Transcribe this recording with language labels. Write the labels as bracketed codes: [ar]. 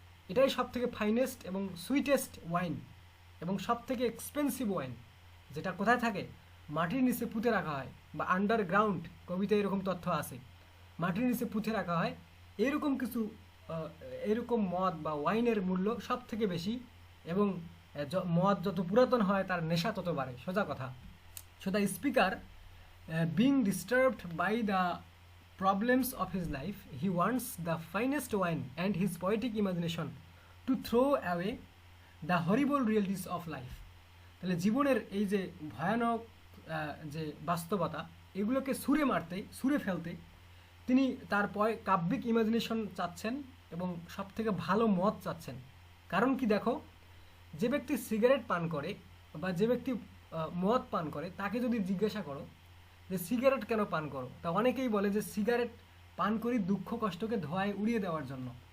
[bn] এটাই সব থেকে ফাইনেস্ট এবং সুইটেস্ট ওয়াইন এবং সব থেকে এক্সপেন্সিভ ওয়াইন, যেটা কোথায় থাকে? মাটির নিচে পুঁতে রাখা হয়, বা আন্ডারগ্রাউন্ড, কবিতায় এরকম তথ্য আছে, মাটির নিচে পুঁতে রাখা হয়। এরকম কিছু এরকম মদ বা ওয়াইনের মূল্য সব থেকে বেশি, এবং মদ যত পুরাতন হয় তার নেশা তত বাড়ে, সোজা কথা। [en] So the speaker being disturbed by the problems of his life, he wants the finest wine and his poetic imagination to throw away the horrible realities of life. [bn] তাহলে জীবনের এই যে ভয়ানক যে বাস্তবতা, এগুলোকে ছুঁড়ে মারতে, ছুঁড়ে ফেলতে তিনি তার কাব্যিক ইমাজিনেশন চাচ্ছেন এবং সব থেকে ভালো মদ চাচ্ছেন। কারণ কি দেখো, যে ব্যক্তি সিগারেট পান করে বা যে ব্যক্তি মদ পান করে, তাকে যদি জিজ্ঞাসা করো যে সিগারেট কেন পান করো, তা অনেকেই বলে যে সিগারেট পান করি দুঃখ কষ্টকে ধোঁয়ায় উড়িয়ে দেওয়ার জন্য।